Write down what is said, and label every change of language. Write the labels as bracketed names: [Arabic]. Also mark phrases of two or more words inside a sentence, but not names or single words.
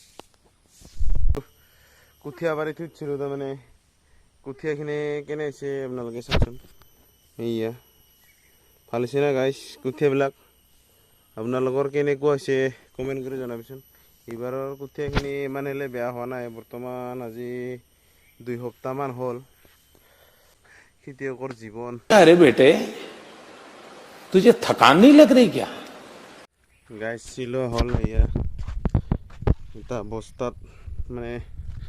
[Assamese] কঠীয়া পাৰি থৈছিলোঁ তাৰমানে কঠীয়াখিনি কেনে হৈছে আপোনালোকে চাওকচোন এইয়া ভাল হৈছে না গাইছ কঠীয়াবিলাক আপোনালোকৰ কেনেকুৱা হৈছে কমেণ্ট কৰি জনাবচোন এইবাৰৰ কঠীয়াখিনি ইমান হ'লে বেয়া হোৱা নাই বৰ্তমান আজি 2 সপ্তাহমান হ'ল খেতিয়কৰ জীৱন [Hindi] अरे बेटे तुझे थकान नहीं लग रही क्या [Assamese] গাইছ চিলোৱা হ'ল এয়া এটা বস্তাত মানে